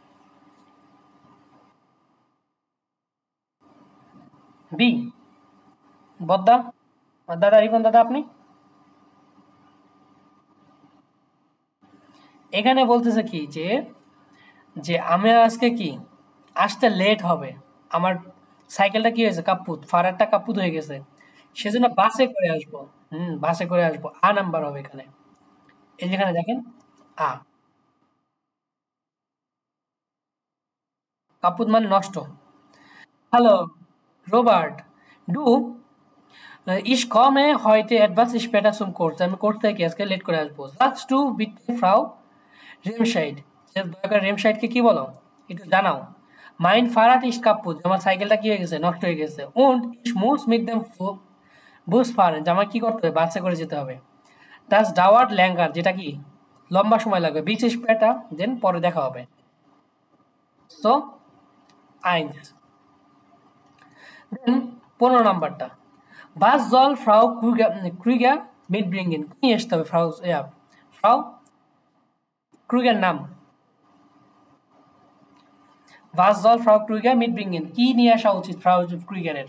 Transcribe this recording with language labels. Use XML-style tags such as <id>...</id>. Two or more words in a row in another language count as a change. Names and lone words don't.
<bn>বি, বদ্দা, দাদা রিপন দাদা আপনি, এখানে বলতেছে কি যে যে আমি আজকে কি আসতে লেট হবে, আমার সাইকেলটা কি হয়েছে কাপ্পুত, ফারারটা কাপ্পুত হয়ে গেছে, সেজন্য বাসে করে আসবো। বাসে করে আসবো, আ নাম্বার হবে এখানে, এই যেখানে দেখেন আ, কাপুত মানে নষ্ট।</bn> <de>হ্যালো রোবার্ট, ডু ich komme heute etwas später zum Kurs,</de> <bn>আমি কোর্স থেকে আজকে লেট করে আসবো।</bn> <de>sagst du bitte Frau</de> <bn>রেমশাইড, দয়া করে রেমশাইডকে কি বলো, একটু জানাও।</bn> <de>Mein Fahrrad ist kaputt,</de> <bn>আমার সাইকেলটা কি হয়ে গেছে, নষ্ট হয়ে গেছে।</bn> <de>und ich muss mit dem Bus fahren,</de> <bn>যে আমার কি করতে হবে, বাসে করে যেতে হবে।</bn> <de>das dauert länger,</de> <bn>যেটা কি লম্বা সময় লাগবে,</bn> <de>bis später,</de> <bn>দেন পরে দেখা হবে।</bn> <de>so eins,</de> <bn>দেন 15 নাম্বারটা,</bn> <de>Was soll Frau Krüger mitbringen,</de> <bn>কি নিয়ে আসতে হবে, ফ্রাউ ক্রুইগার নাম,</bn> <de>Was soll Frau Krüger mitbringen,</de> <bn>কি নিয়ে আসা উচিত ফ্রাউ ক্রুইগারের।</bn>